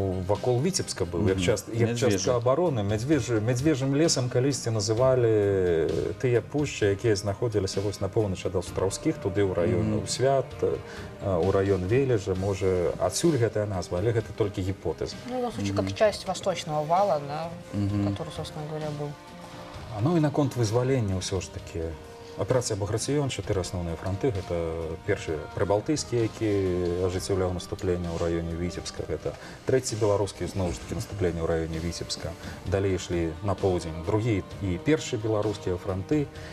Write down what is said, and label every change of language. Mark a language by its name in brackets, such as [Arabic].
[Belarusian] Вакол Віцебска быў, як частка абароны. Мядзвежым лесам калісьці называлі тыя пушчы, якія знаходзіліся вось на поўначы ад Астраўскіх, туды ў раён Свят, у раён Вележа. Можа, адсюль гэтая назва, але гэта толькі гіпотэза. [Russian] Ну, в случае, как часть восточного вала, да, который, собственно говоря, был. [Belarusian] Ну і наконт вызвалення ўсё ж такі. Аперацыя «Баграцыён», 4 асноўныя франты. Гэта першы прыбалтыйскі, які ажыццяўляў наступленне ў раёне Віцебска. Гэта трэці беларускі, зноў ж такі, наступленне ў раёне Віцебска. Далей ішлі на поўдзень другі і першы беларускія франты.